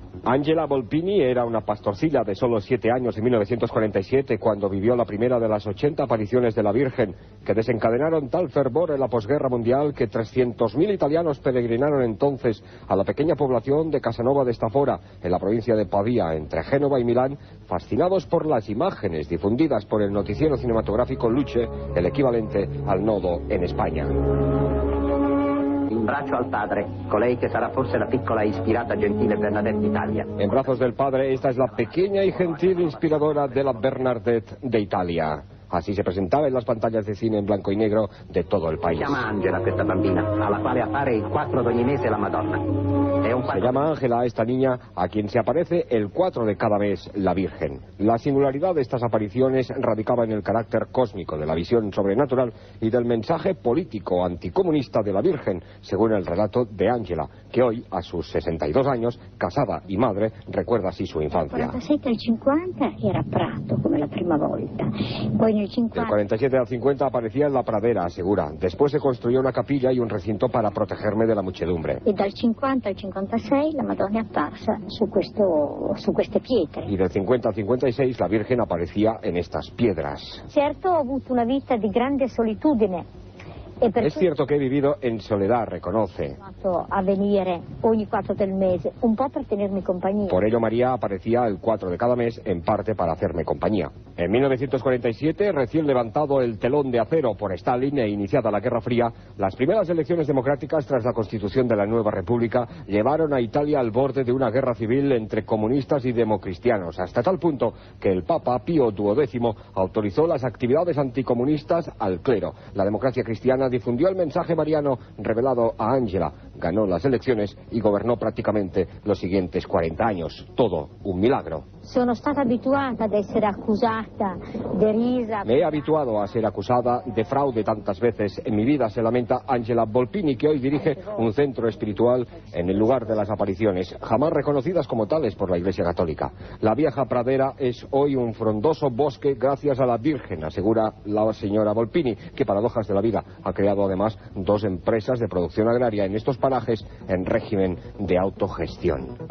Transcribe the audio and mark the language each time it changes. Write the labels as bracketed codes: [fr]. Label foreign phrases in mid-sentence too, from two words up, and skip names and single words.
[es] Angela Volpini era una pastorcilla de solo 7 años en 1947 cuando vivió la primera de las 80 apariciones de la Virgen, que desencadenaron tal fervor en la posguerra mundial que 300.000 italianos peregrinaron entonces a la pequeña población de Casanova de Stafora, en la provincia de Pavía, entre Génova y Milán, fascinados por las imágenes difundidas por el noticiero cinematográfico Luce, el equivalente al Nodo en España. [it] In braccio al padre, colei che sarà forse la piccola e ispirata gentile Bernadette d'Italia. [es] En brazos del padre, esta es la pequeña y gentil inspiradora de la Bernadette de Italia. Así se presentaba en las pantallas de cine en blanco y negro de todo el país. [it] Si llama Angela questa bambina, alla quale appare il 4 di ogni mese la Madonna. [es] Se llama Ángela a esta niña a quien se aparece el 4 de cada mes la Virgen. La singularidad de estas apariciones radicaba en el carácter cósmico de la visión sobrenatural y del mensaje político anticomunista de la Virgen, según el relato de Ángela, que hoy, a sus 62 años, casada y madre, recuerda así su infancia. [it] Del 47 al 50 era Prato, come la prima volta. [es] Del 47 al 50 aparecía en la pradera, asegura. Después se construyó una capilla y un recinto para protegerme de la muchedumbre. [it] E dal 50 al 56 la Madonna è apparsa su queste pietre. [es] Y del 50 al 56 la Virgen aparecía en estas piedras. [it] Certo, ho avuto una vita di grande solitudine. [es] Es cierto que he vivido en soledad, reconoce. [it] A venire ogni 4 del mese, un po' per tenermi compañía. [es] Por ello María aparecía el 4 de cada mes, en parte para hacerme compañía. En 1947, recién levantado el telón de acero por Stalin e iniciada la Guerra Fría, las primeras elecciones democráticas tras la constitución de la nueva república llevaron a Italia al borde de una guerra civil entre comunistas y democristianos, hasta tal punto que el Papa Pío XII autorizó las actividades anticomunistas al clero. La democracia cristiana difundió el mensaje mariano revelado a Angela, ganó las elecciones y gobernó prácticamente los siguientes 40 años. Todo un milagro. [it] Sono stata abituata ad essere accusata, derisa. [es] Me he habituado a ser acusada de fraude tantas veces en mi vida, se lamenta Angela Volpini, que hoy dirige un centro espiritual en el lugar de las apariciones, jamás reconocidas como tales por la Iglesia Católica. La vieja pradera es hoy un frondoso bosque gracias a la Virgen, asegura la señora Volpini, que paradojas de la vida ha creado además 2 empresas de producción agraria en estos parajes en régimen de autogestión.